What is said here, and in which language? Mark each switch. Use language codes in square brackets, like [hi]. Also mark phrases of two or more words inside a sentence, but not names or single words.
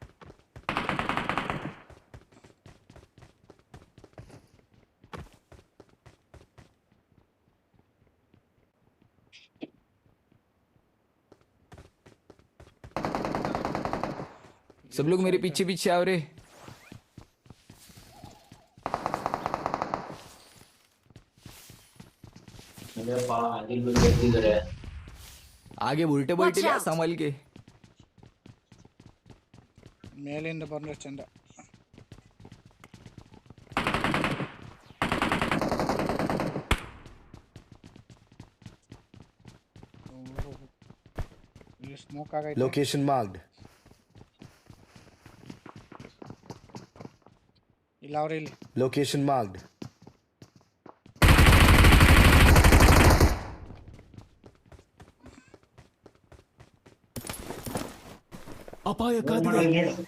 [hi] सब लोग मेरे पीछे पीछे आओ रे. आगे उल्टे [en] Watch [hi] बैठे [en] out. [hi] संभाल के. [kn] ಮೇಲಿಂದ ಬಂದ್ರೆ ಚಂದ. ಇಲ್ಲಿ ಸ್ಮೋಕ್ ಆಗೈತೆ. [en] Location marked. [kn] ಇಲ್ಲ ಅವ್ರೆ ಇಲ್ಲಿ. [en] Location marked. [kn] ಅಪಾಯ ಕಾದಿದೆ.